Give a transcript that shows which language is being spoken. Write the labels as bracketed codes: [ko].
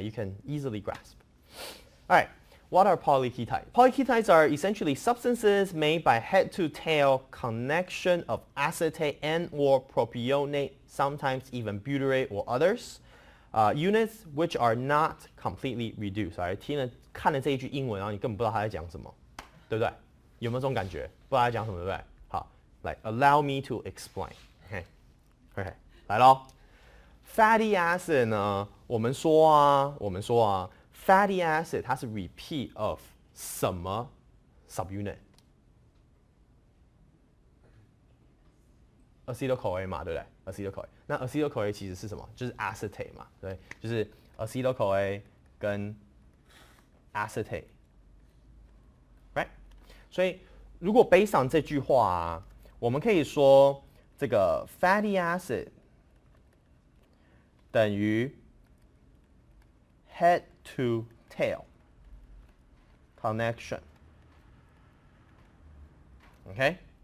[en] You can easily grasp. All right, what are polyketides? Polyketides are essentially substances made by head-to-tail connection of acetate and or propionate, sometimes even butyrate or others, units which are not completely reduced. [zh] 看了这一句英文，然后你根本不知道他在讲什么，对不对？有没有这种感觉？不知道他在讲什么，对不对？好，来 [en] allow me to explain. [zh] OK， 来咯。 Fatty acid 呢，我们说啊 fatty acid 它是 repeat of 什么 subunit？ acetyl-CoA 嘛，对不对 ？acetyl-CoA， 那 acetyl-CoA 其实是什么？就是 acetate 嘛，对，就是 acetyl-CoA 跟 acetate，right？所以如果 based on 这句话啊，我们可以说这个 fatty acid 等于 head to tail connection, okay?